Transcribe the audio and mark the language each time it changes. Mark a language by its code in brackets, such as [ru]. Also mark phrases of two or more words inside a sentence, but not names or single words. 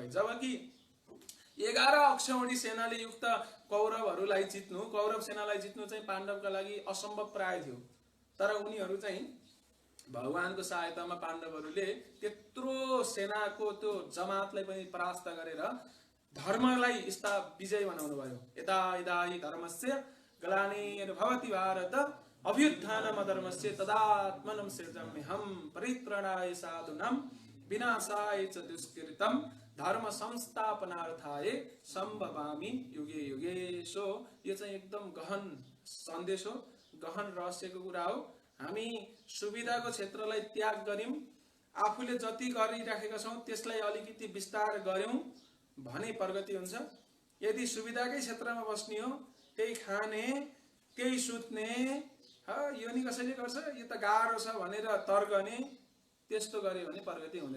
[ne] जबकि 11 अक्षौहिणी सेनाले युक्त कौरवहरूलाई जित्नु, कौरव सेनालाई जित्नु चाहिँ पाण्डवका लागि असम्भव प्राय थियो। तर उनीहरू चाहिँ भगवानको सहायतामा पाण्डवहरूले त्यत्रो सेनाको त्यो जमातलाई पनि परास्त गरेर धर्मलाई विजय बनाउनु भयो। [sa] यदा यदा हि धर्मस्य ग्लानिर्भवति भारत अभ्युत्थानम् अधर्मस्य तदात्मनं सृजाम्यहं परित्राणाय साधूनां विनाशाय च दुष्कृतं धर्म संस्थापनार्थाय सम्भवामि युगे युगे। [ne] सो यो चाहिँ एकदम गहन सन्देश हो, गहन रहस्यको कुरा हो। हामी सुविधाको क्षेत्रलाई त्याग गर्यौं, आफूले जति गरिराखेका छौं त्यसलाई अलिकति विस्तार गर्यौं भने प्रगति हुन्छ। यदि सुविधाकै क्षेत्रमा बस्ने हो, त्यही खाने त्यही सुत्ने, यो नि कसैले गर्छ, यो त गाह्रो छ भनेर तर्कने, त्यस्तो गर्यो भने प्रगति हुँदैन।